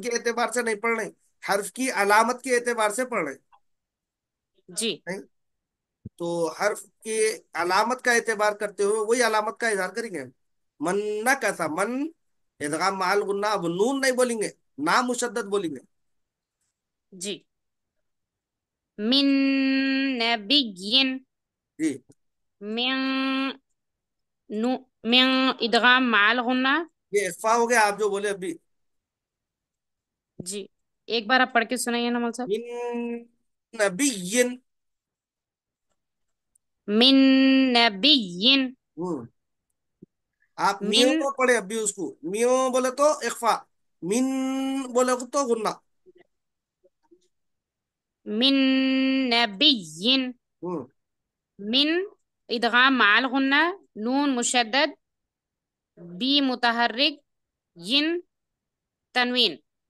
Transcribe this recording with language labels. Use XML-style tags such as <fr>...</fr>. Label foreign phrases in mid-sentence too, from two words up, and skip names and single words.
<hi>के एतबार से नहीं पढ़ रहे, हर्फ की अलामत के एतबार से पढ़ रहे। जी नहीं, तो हर्फ के अलामत का एतबार करते हुए वही अलामत का इजहार करेंगे। मन्ना कैसा मन, इदगाम माल गुन्ना, अब नून नहीं बोलेंगे, नाम मुशद्दद बोलेंगे। जी।</hi> <ar>من نبيين,</ar> <hi>जी। मिन नु मिन इदगाम माल गुन्ना। ये इख्फा हो गया आप जो बोले अभी। जी, एक बार आप पढ़ के सुनाइए ना मौलवी साहब।</hi> <ar>من نبيين. من نبيين.</ar> <hi>हम्म। आप मिन मियो पढ़े अभी उसको, मियो बोले तो इख्फा, मिन बोले तो गुन्ना।</hi> <ar>من نبيين.</ar> <hi>हम्म। मिन इदगाम माल गुन्ना, नून मुशद्दद, बी मुतहर्रिक, यिन तनवीन।</hi>